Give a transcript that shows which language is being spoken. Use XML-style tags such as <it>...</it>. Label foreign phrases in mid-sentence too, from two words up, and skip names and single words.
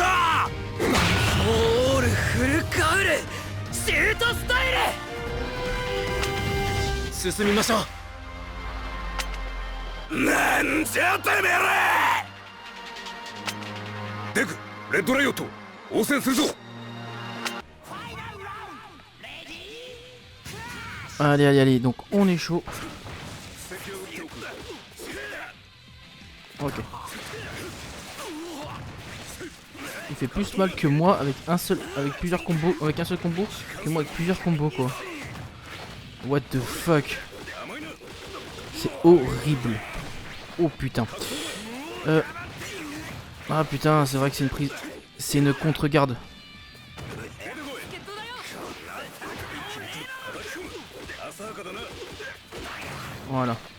<ja>オールフルカウルシュートスタイル。進みましょう。なんじゃてめえら。デク、レッドライオット、応戦するぞ。</ja> <fr>Allez, allez, allez, donc on est chaud. Ok. Il fait plus mal que moi avec un seul, avec plusieurs combos, avec un seul combo que moi avec plusieurs combos quoi.</fr> <en>What the fuck.</en> <fr>C'est horrible. Oh putain. Ah putain, c'est vrai que c'est une prise, c'est une contre-garde. Voilà.</fr>